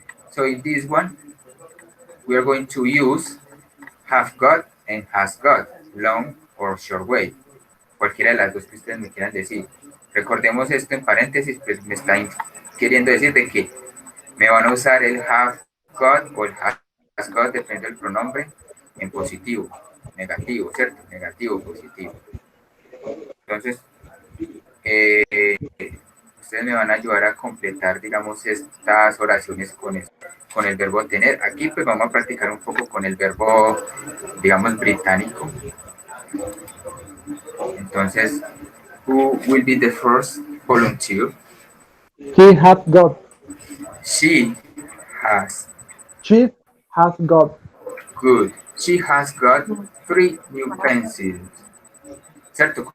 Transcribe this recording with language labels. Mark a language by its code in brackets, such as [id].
[en] So in this one, we are going to use have got and has got, long or short way. [es] Cualquiera de las dos que ustedes me quieran decir. Recordemos esto en paréntesis, pues me están queriendo decir de que me van a usar el have got o el has got, depende del pronombre, en positivo, negativo, ¿cierto? Negativo, positivo. Entonces, ustedes me van a ayudar a completar, digamos, estas oraciones con el verbo tener. Aquí pues vamos a practicar un poco con el verbo, digamos, británico. [en] Entonces, who will be the first volunteer? He has got. She has. She has got. Good. She has got 3 new pencils. ¿Cierto?